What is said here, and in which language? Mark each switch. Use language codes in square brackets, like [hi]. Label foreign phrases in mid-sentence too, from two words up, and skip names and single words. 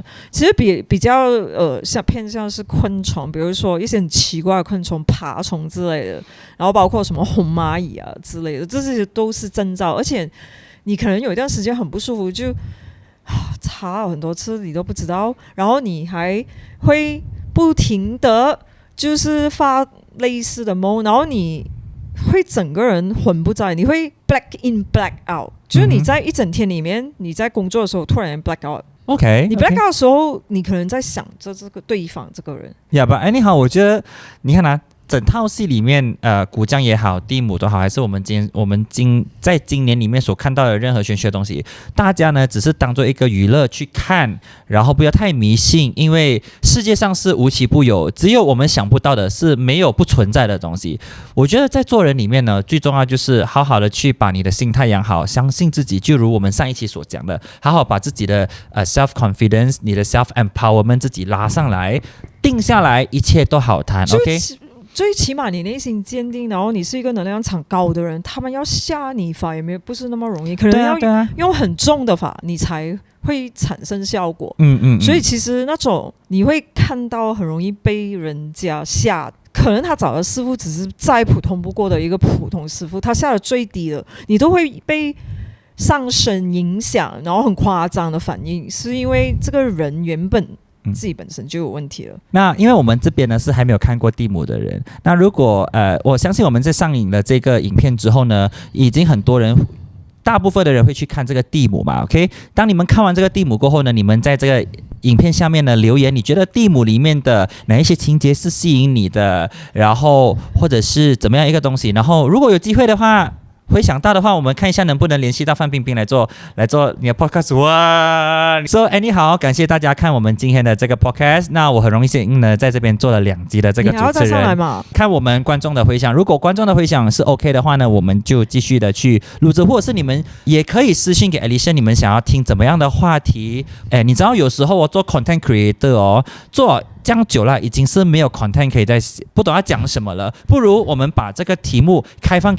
[zh] 其實比較像偏向是昆蟲，比如說一些很奇怪的昆蟲、爬蟲之類的，然後包括什麼紅螞蟻啊之類的，這些都是徵兆。而且你可能有一段時間很不舒服，就查了很多次你都不知道，然後你還會不停的就是發類似的夢，然後你會整個人魂不在，你會 [en] black in black out， [zh] 就是你在一整天裡面，你在工作的時候突然間 [en] black out。 [zh] OK， 你 [en] black out [zh] 的時候，你可能在想着這個對方這個人。 [en] but anyhow， [zh] 我覺得你看啊，整套戲裡面，古江也好，地母都好，還是我們在今年裡面所看到的任何玄學的東西，大家呢只是當做一個娛樂去看，然後不要太迷信，因為世界上是無奇不有，只有我們想不到的，是沒有不存在的東西。我覺得在做人裡面呢，最重要就是好好的去把你的心態養好，相信自己，就如我們上一期所講的，好好把自己的 [en] self confidence， [zh] 你的 [en] self empowerment [zh] 自己拉上來，定下來，一切都好談。OK。最起碼你內心堅定，然後你是一個能量場高的人，他們要下你法也不是那麼容易，可能要用很重的法你才會產生效果。所以其實那種你會看到很容易被人家下，可能他找的師傅只是再普通不過的一個普通師傅，他下的最低了，你都會被上身影響，然後很誇張的反應，是因為這個人原本自己本身就有問題了。那因為我們這邊呢是還沒有看過地母的人，那如果我相信我們在上映了這個影片之後呢，已經很多人，大部分的人會去看這個地母嘛 ，OK？當你們看完這個地母過後呢，你們在這個影片下面呢留言，你覺得地母裡面的哪一些情節是吸引你的，然後或者是怎麼樣一個東西，然後如果有機會的話，回想到的話，我們看一下能不能聯繫到范冰冰來做你的 podcast。 [en] 哇 So anyhow， [zh] 感謝大家看我們今天的這個 podcast。那我很榮幸呢在這邊做了2集的這個主持人，你還要再上來嗎？看我們觀眾的回響，如果觀眾的回響是 OK 的話呢，我們就繼續的去錄製，或者是你們也可以私信給 Alicia， 你們想要聽怎麼樣的話題。你知道有時候我做 [en] content creator [zh] 做這樣久了，已經是沒有 content 可以再不懂要講什麼了，不如我們把這個題目開放